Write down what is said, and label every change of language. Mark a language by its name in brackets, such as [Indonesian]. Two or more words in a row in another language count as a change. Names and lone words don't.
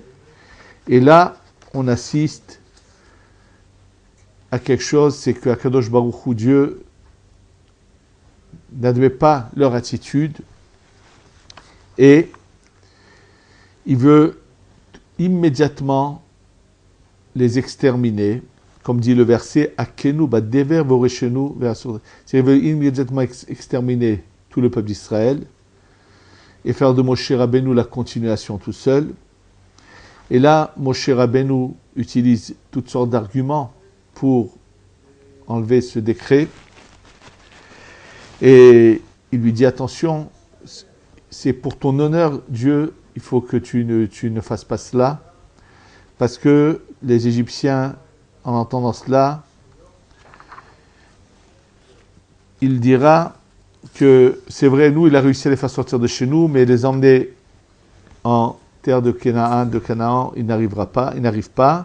[French] Et là, on assiste à quelque chose, c'est que [Hebrew] הקדוש ברוך הוא, [French] Dieu, n'admet pas leur attitude et il veut immédiatement les exterminer, comme dit le verset [Hebrew] אכנו בדבר ואורישנו ואסור. [French] Il veut immédiatement exterminer tout le peuple d'Israël et faire de Moshe Rabbeinu la continuation tout seul. Et là, Moshe Rabbeinu utilise toutes sortes d'arguments pour enlever ce décret. Et il lui dit, attention, c'est pour ton honneur, Dieu, il faut que tu ne fasses pas cela, parce que les Égyptiens, en entendant cela, il dira que c'est vrai, nous, il a réussi à les faire sortir de chez nous, mais les emmener en terre de Canaan, il n'arrive pas.